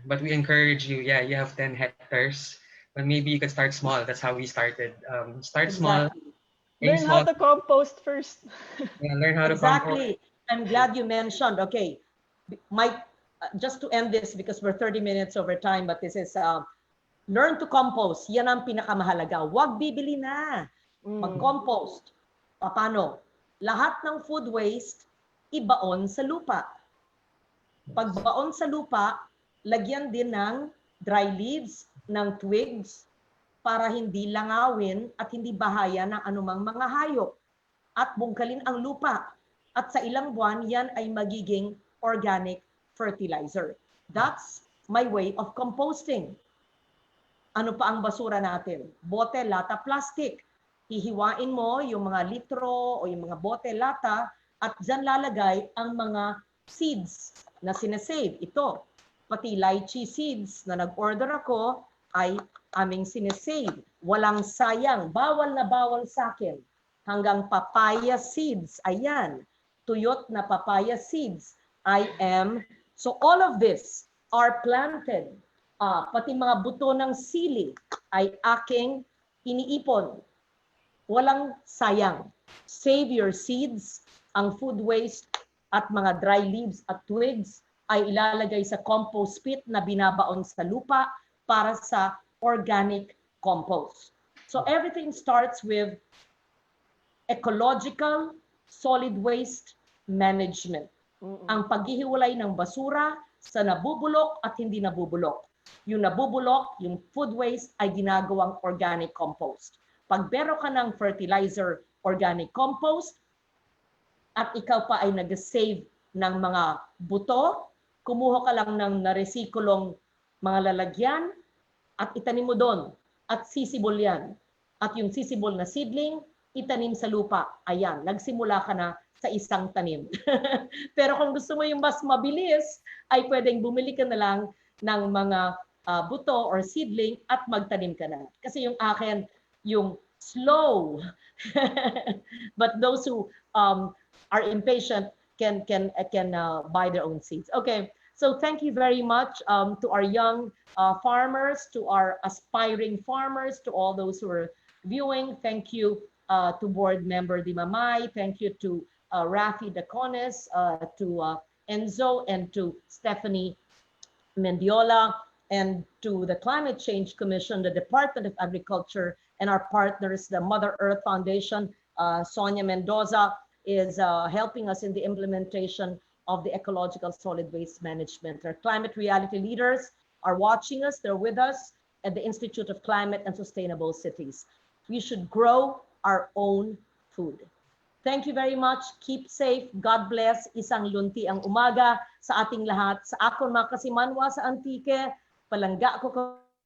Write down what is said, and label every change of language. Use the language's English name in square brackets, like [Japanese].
[English] But we encourage you, yeah, you have 10 hectares, but maybe you could start small. That's how we started. Start small. Learn how to compost first. Yeah, learn how to Exactly. I'm glad you mentioned. Okay, just to end this because we're 30 minutes over time, but this is learn to compost. [Filipino] Yan ang pinakamahalaga. Huwag bibili na. Mag-compost. Paano? Lahat ng food waste, ibaon sa lupa. Pagbaon sa lupa, lagyan din ng dry leaves, ng twigs, para hindi langawin at hindi bahaya ng anumang mga hayop. At bungkalin ang lupa. At sa ilang buwan, yan ay magiging organic fertilizer. [English] That's my way of composting. [Filipino] Ano pa ang basura natin? Bote, lata, plastic. Hihiwain mo yung mga litro o yung mga bote, lata, at dyan lalagay ang mga seeds na sinasave. Ito, pati lychee seeds na nag-order ako ay aming sinesave. Walang sayang. Bawal na bawal sa akin. Hanggang papaya seeds. Ayan. Tuyot na papaya seeds. [English] So all of this are planted. [Filipino] Pati mga buto ng sili ay aking iniipon. Walang sayang. [English] Save your seeds. [Filipino] Ang food waste at mga dry leaves at twigs ay ilalagay sa compost pit na binabaon sa lupa para sa organic compost. [English] So everything starts with ecological solid waste management. [Filipino] Ang paghihiwalay ng basura sa nabubulok at hindi nabubulok. Yung nabubulok, yung food waste ay ginagawang organic compost. Pag meron ka ng fertilizer organic compost at ikaw pa ay nag-save ng mga buto, kumuha ka lang ng naresikulong mga lalagyan, at itanim mo doon. At sisibol yan. At yung sisibol na seedling, itanim sa lupa. Ayan, nagsimula ka na sa isang tanim. Pero kung gusto mo yung mas mabilis, ay pwedeng bumili ka na lang ng mga buto or seedling at magtanim ka na. Kasi yung akin, yung slow. [English] But those who are impatient can buy their own seeds. Okay. So thank you very much to our young farmers, to our aspiring farmers, to all those who are viewing. Thank you to Board Member Dimamay. Thank you to Raphael Dacones, to Enzo, and to Stephanie Mendiola, and to the Climate Change Commission, the Department of Agriculture, and our partners, the Mother Earth Foundation. Sonia Mendoza is helping us in the implementation of the ecological solid waste management. Our climate reality leaders are watching us. They're with us at the Institute of Climate and Sustainable Cities. We should grow our own food. Thank you very much. Keep safe. God bless. [Filipino] Isang lunti ang umaga sa ating lahat. [Kinaray-a] Sa akon mga kasimanwa sa Antique, palangga ko